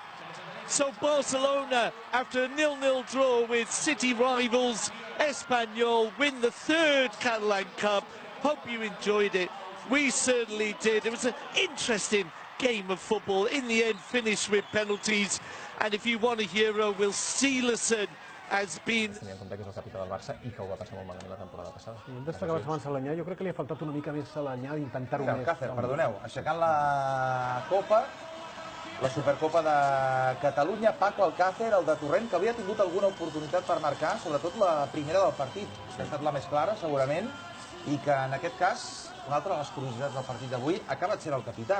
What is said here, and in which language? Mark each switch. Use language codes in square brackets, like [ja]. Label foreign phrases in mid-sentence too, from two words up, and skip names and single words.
[en] So Barcelona, after a 0-0 draw with city rivals Espanyol, win the 3rd Catalan Cup. Hope you enjoyed it. We certainly did. It was an interesting game of football. In the end, finished with penalties. And if you want a hero, well, Silerson has been... [ca] Tenint en compte que és el capità del Barça i que ho va passar molt malament la temporada passada. I hem destacat abans Salanyà, jo crec que li ha faltat una mica més Salanyà d'intentar-ho més. Alcácer, perdoneu, aixecant la Copa, la Supercopa de Catalunya, Paco Alcácer, el de Torrent, que havia tingut alguna oportunitat per marcar, sobretot la primera del partit, que ha estat la més clara, segurament, i que en aquest cas, una altra de les curiositats del partit d'avui, ha acabat sent el capità.